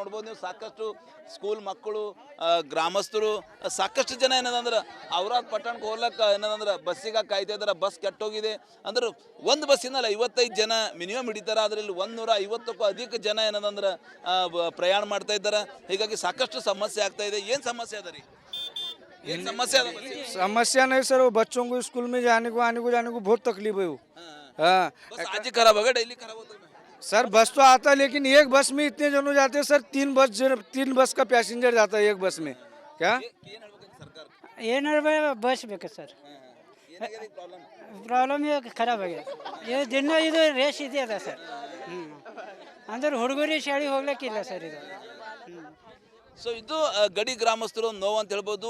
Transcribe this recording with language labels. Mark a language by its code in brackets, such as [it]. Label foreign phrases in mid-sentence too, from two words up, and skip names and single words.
[kn] ನೋಡ್ಬೋದು ನೀವು, ಸಾಕಷ್ಟು ಸ್ಕೂಲ್ ಮಕ್ಕಳು, ಗ್ರಾಮಸ್ಥರು, ಸಾಕಷ್ಟು ಜನ ಏನದಂದ್ರೆ ಔರಾದ್ ಪಟ್ಟಣಕ್ಕೆ ಹೋಗ್ಲಕ್ಕೆ ಏನದಂದ್ರೆ ಬಸ್ಸಿಗೆ ಕಾಯ್ತಾ ಇದ್ದಾರೆ. ಬಸ್ ಕೆಟ್ಟೋಗಿದೆ ಅಂದ್ರೆ ಒಂದು ಬಸ್ಸಿನಲ್ಲಿ 55 ಜನ ಮಿನಿಮಮ್ ಹಿಡಿತಾರೆ. ಆದರೆ ಇಲ್ಲಿ 150ಕ್ಕೂ ಅಧಿಕ ಜನ ಏನದಂದ್ರೆ ಪ್ರಯಾಣ ಮಾಡ್ತಾ ಇದ್ದಾರೆ. ಹೀಗಾಗಿ ಸಾಕಷ್ಟು ಸಮಸ್ಯೆ ಆಗ್ತಾ ಇದೆ. ಏನು ಸಮಸ್ಯೆ ಅದ ರೀ? ಏನು ಸಮಸ್ಯೆ ಅದ? [hi] समस्या नहीं सर, वो बच्चों को स्कूल में जाने को बहुत तकलीफ है वो। हाँ बस आज ही खराब होगा, डेली खराब होता है सर, बस तो आता है लेकिन एक बस में इतने जनों जाते हैं सर, तीन बस का पैसेंजर जाता है एक बस में। क्या [kn] ಸರ್ಕಾರ ಏನಾರ ಬಸ್ ಬೇಕು ಸರ್. ಏನಾಗಿದೆ ಪ್ರಾಬ್ಲಮ್? ಪ್ರಾಬ್ಲಮ್ ಖರಾಬ್ ಆಗಿದೆ. ದಿನ ಇದು ರೇಸ್ ಇದೆ ಅದ ಸರ್. ಅಂದ್ರೆ ಹುಡುಗರಿ ಶಾಲೆಗೆ ಹೋಗ್ಲಿಕ್ಕಿಲ್ಲ ಸರ್ ಇದು. ಸೊ ಇದು ಗಡಿ ಗ್ರಾಮಸ್ಥರು ನೋವು ಅಂತ ಹೇಳ್ಬೋದು.